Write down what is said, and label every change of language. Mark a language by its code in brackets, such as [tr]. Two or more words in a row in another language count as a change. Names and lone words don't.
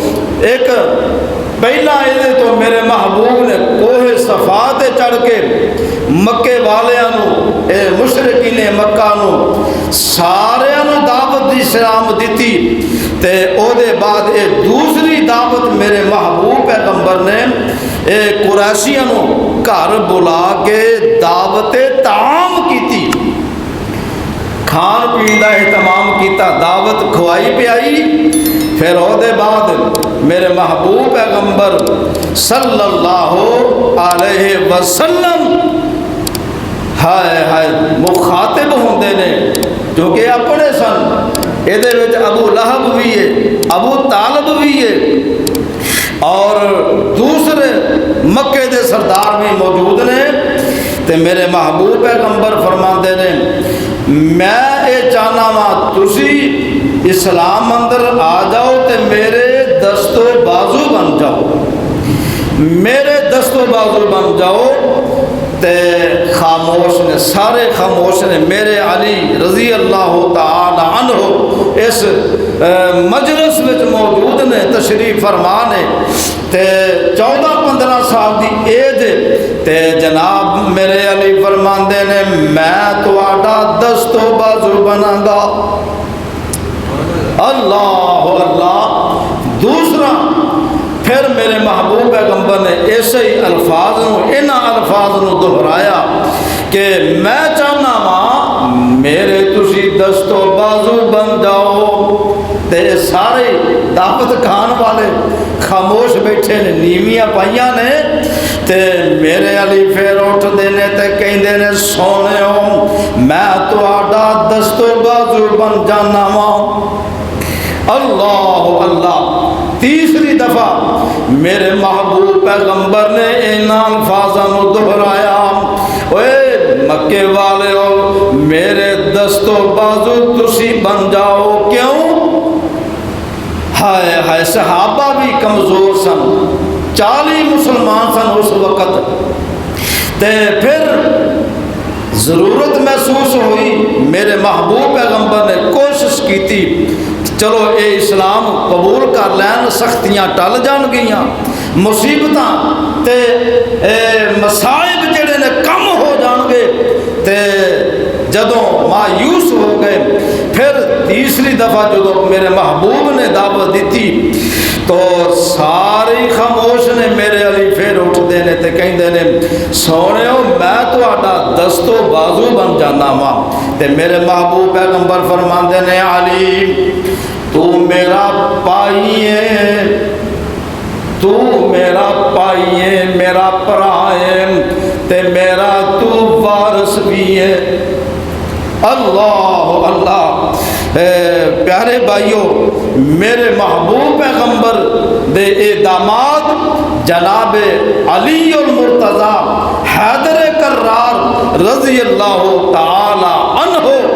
[pa] ایک پہلا ایدے تو میرے محبوب نے کوہ صفا تے چڑھ کے مکے والیاں اے مشرکین مکہ نو سارے نو دعوت دی سلام دیتی، تے او دے بعد اے دوسری دعوت میرے محبوب پیغمبر نے اے قریشیاں نو گھر بلا کے دعوت تعام کھان پین کا اہتمام کیتا، دعوت کھوائی پیائی. پھر او دے بعد میرے محبوب پیغمبر [ar] صلی اللہ علیہ وسلم [pa] ہائے ہائے مخاطب ہوندے نے جو کہ اپنے سن. یہ ابو لہب بھی ہے، ابو طالب بھی ہے، اور دوسرے مکے دے سردار بھی موجود نے. تے میرے محبوب پیغمبر فرماندے نے میں یہ چاہنا وا تسی اسلام اندر آ جاؤ تے میرے دست و بازو بن جاؤ، میرے دست و بازو بن جاؤ. تے خاموش نے، سارے خاموش نے. میرے علی [ar] رضی اللہ تعالی عنہ [pa] اس مجلس وچ موجود نے، تشریف فرما نے. تے 14-15 سال دی ایج تے جناب میرے علی فرماندے نے میں تہاڈا دست و بازو بناں گا. اللہ اللہ. دوسرا پھر میرے محبوب پیغمبر نے ایسے ہی الفاظ الفاظ دہرایا کہ میں چاہنا وا میرے تسی دست و بازو بن جاؤ. تے سارے دعوت کھان والے خاموش بیٹھے نے، نیویاں پائیاں نے. تے میرے علی پھر اٹھ دینے تے کہندے نے سونےو میں تہاڈا دست و بازو بن جانا وا. اللہ اللہ. تیسری دفعہ میرے محبوب پیغمبر نے ان الفاظوں دہرایا اوے مکے والے ہو میرے دست و بازو تسی بن جاؤ. کیوں؟ ہائے ہائے صحابہ بھی کمزور سن، 40 مسلمان سن اس وقت. تے پھر ضرورت محسوس ہوئی، میرے محبوب پیغمبر نے کوشش کی تھی چلو اے اسلام قبول کر لین، سختیاں ٹل جان گئیاں، مصیبتاں تے مصائب جڑے نے کم ہو جان گے. تے جدوں مایوس ہو گئے پھر تیسری دفعہ جدوں میرے محبوب نے دعوت دیتی تو سارے خاموش نے. میرے علی پھر اٹھ دینے تے کہندے نے سونےو میں تہاڈا دست و بازو بن جانا وا. تے میرے محبوب پیغمبر فرماندے نے علی تو میرا پائی ہے، تو میرا پائی ہے، میرا پرا ہے تے میرا تو وارث بھی ہے. اللہ اللہ. پیارے بھائیو میرے محبوب پیغمبر دے اے داماد جناب علی المرتضی حیدر کرار [ar] رضی اللہ تعالی عنہ